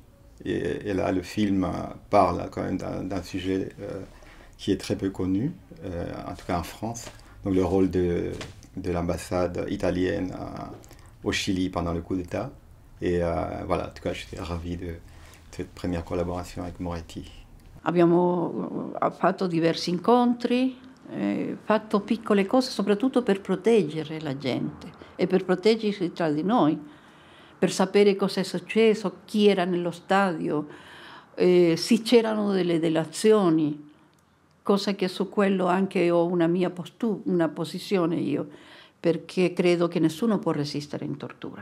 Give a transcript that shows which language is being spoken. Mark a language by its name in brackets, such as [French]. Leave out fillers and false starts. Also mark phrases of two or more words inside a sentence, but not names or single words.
[French] Et là, le film parle quand même d'un sujet qui est très peu connu, en tout cas en France. Donc le rôle de l'ambassade italienne au Chili pendant le coup d'État. Et voilà, en tout cas, j'étais ravi de cette première collaboration avec Moretti. [Italian] Abbiamo fatto diversi incontri, fatto piccole cose soprattutto per proteggere la gente e per proteggersi tra di noi, per sapere cosa è successo, chi era nello stadio, se c'erano delle delazioni, cosa che su quello anche ho una mia una posizione io, perché credo che nessuno può resistere in tortura.